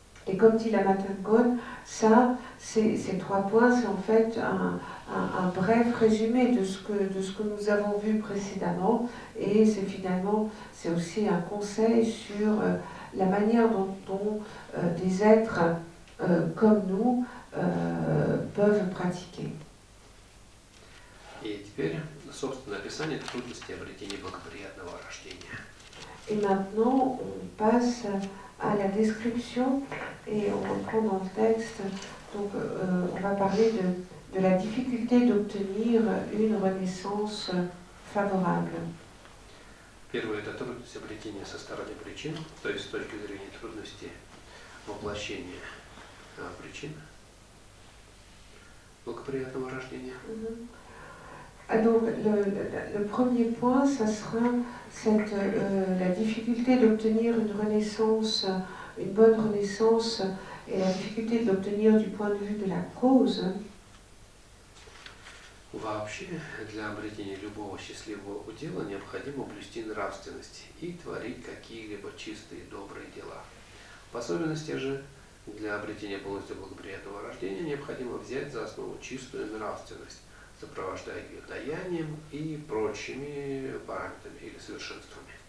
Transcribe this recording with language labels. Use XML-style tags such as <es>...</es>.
<fr>Et comme dit la Matangone, ça, ces 3 points, c'est en fait un bref résumé de ce que nous avons vu précédemment, et c'est aussi un conseil sur la manière dont des êtres comme nous peuvent pratiquer.</fr> <ru>И теперь, собственно, описание трудностей обретения благоприятного рождения.</ru> <fr>Et maintenant, on passe à la description, et on reprend dans le texte, donc on va parler de la difficulté d'obtenir une renaissance favorable.</fr> <ru>Первое – это трудность обретения со стороны причин, то есть с точки зрения трудности воплощения причин благоприятного рождения.</ru> <fr>Donc le premier point, ça sera la difficulté d'obtenir une renaissance, une bonne renaissance, et la difficulté de l'obtenir du point de vue de la cause.</fr> <ru>Вообще, для обретения любого счастливого удела необходимо блюсти нравственность и творить какие-либо чистые добрые дела. В особенности же, для обретения полностью благоприятного рождения необходимо взять за основу чистую нравственность, сопровождая ее даянием и прочими параметрами или совершенствами.</ru>